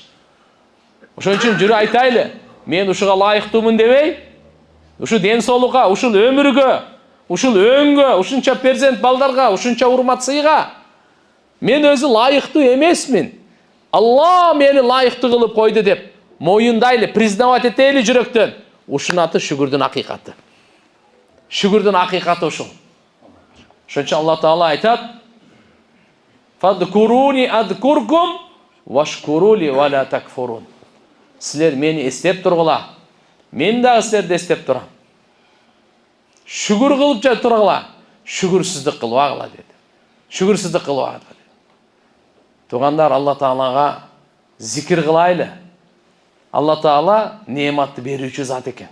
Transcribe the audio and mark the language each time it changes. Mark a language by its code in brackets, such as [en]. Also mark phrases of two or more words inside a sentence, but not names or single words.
[ky] Ошон үчүн жүрүп айтайлы, мен ушуга лайыктуумун дебей, ушу денсаулукка, ушул өмүргө, ушул өңгө, ушунча перзент балдарга, ушунча урмат сыйга мен өзү лайыктуу эмесмин. Алла мени лайыктуу кылып койду деп моюндайлы, признавать этели жүрөктөн. Ушунун аты шүгүрдүн акыйкаты. Шүгүрдүн акыйкаты ушул. Ошон үчүн Алла Таала айтат: [ar] "فاذكروني أذكركم واشكروا لي ولا تكفرون." [ky] Силер мени эстеп тургула, мен дагы силерди эстеп турам. Шүгүр кылып жа тургула, шүгүрсүздүк кылбагыла деди. Шүгүрсүздүк кылбагыла. Тугандар, Алла Таалага зикир кылайлы. Алла Таала неаматты берүүчү зат экен.